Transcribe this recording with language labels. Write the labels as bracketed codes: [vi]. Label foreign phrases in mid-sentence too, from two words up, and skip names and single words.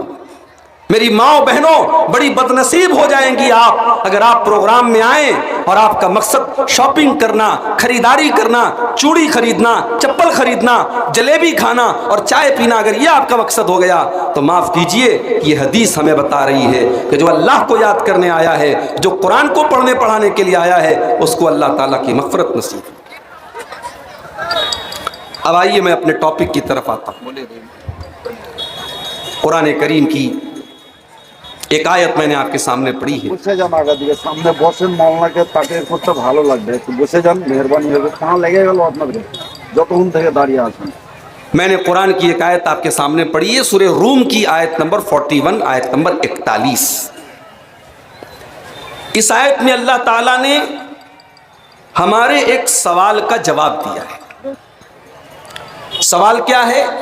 [ur] میری ماں بہنوں، بڑی بدنصیب ہو جائیں گی آپ اگر آپ پروگرام میں آئیں اور آپ کا مقصد شاپنگ کرنا، خریداری کرنا، چوڑی خریدنا، چپل خریدنا، جلیبی کھانا اور چائے پینا، اگر یہ آپ کا مقصد ہو گیا تو معاف کیجئے، یہ حدیث ہمیں بتا رہی ہے کہ جو اللہ کو یاد کرنے آیا ہے، جو قرآن کو پڑھنے پڑھانے کے لیے آیا ہے، اس کو اللہ تعالیٰ کی مغفرت نصیب۔ اب آئیے میں اپنے ٹاپک کی طرف آتا ہوں۔ قرآن کریم کی ایک آیت میں نے آپ کے سامنے پڑھی ہے۔ [bn] বসে যান আগা দিকে, সামনে বসেন, মাওলানাকে তাকে করতে ভালো লাগবে, একটু বসে যান, মেহরবানি হবে। কहाँ লেগে গেল আপনাদের যতক্ষণ থেকে দাঁড়িয়ে আছেন? [ur] میں نے قرآن کی ایک آیت آپ کے سامنے پڑھی ہے، سورہ روم کی آیت نمبر 41، آیت نمبر 41۔ اس آیت میں اللہ تعالیٰ نے ہمارے ایک سوال کا جواب دیا ہے۔ سوال کیا ہے؟